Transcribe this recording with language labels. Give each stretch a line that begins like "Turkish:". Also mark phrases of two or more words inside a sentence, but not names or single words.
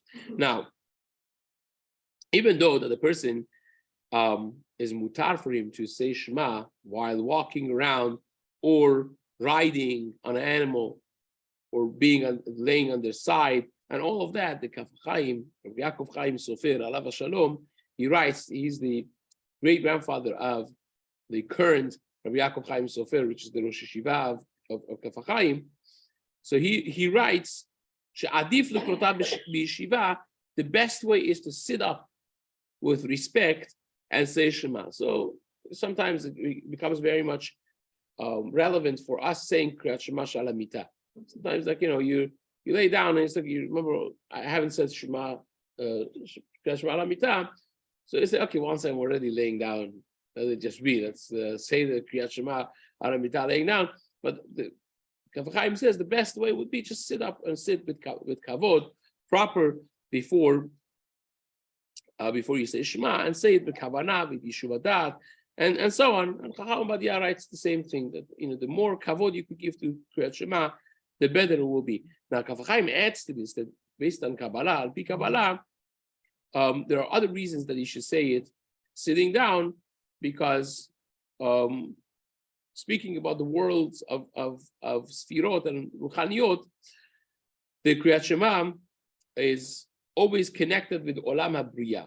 English: Now, even though that the person is mutar for him to say Shema while walking around or riding on an animal or laying on their side and all of that, the Kaf Chaim, Yaakov Chaim Sofer,
Hebrew: Alav Shalom,
English: he writes, he's the great grandfather of the current Rabbi Yaakov Chaim Sofer, which is the Rosh Yeshiva of Kaf Chaim. So he writes,
Hebrew: She'adif l'krota b'yeshiva,
English: the best way is to sit up with respect and say Shema. So sometimes it becomes very much relevant for us saying
Hebrew: Kriyat Shema Shala Mitah.
English: Sometimes, like, you lay down and it's like, you remember, I haven't said Shema,
Hebrew: Kriyat Shema Shala Mitah.
English: So you say, okay, once I'm already laying down, let it just be. Let's say the
Hebrew: Kriyat Shema Shala Mitah
English: laying down. But the Kaf Chaim says the best way would be just sit up and sit with kavod, proper before you say Shema, and say it with kavanah, with
Hebrew: yeshuv hadat,
English: and so on. And Chacham Ovadia writes the same thing, that the more kavod you could give to Kriyat Shema, the better it will be. Now Kaf Chaim adds to this that based on Kabbalah,
Hebrew: al pi Kabbalah,
English: there are other reasons that you should say it sitting down, because speaking about the worlds of Sfirot and Ruchaniot, the Kriyat Shema is always connected with
Hebrew: Olam HaBriya.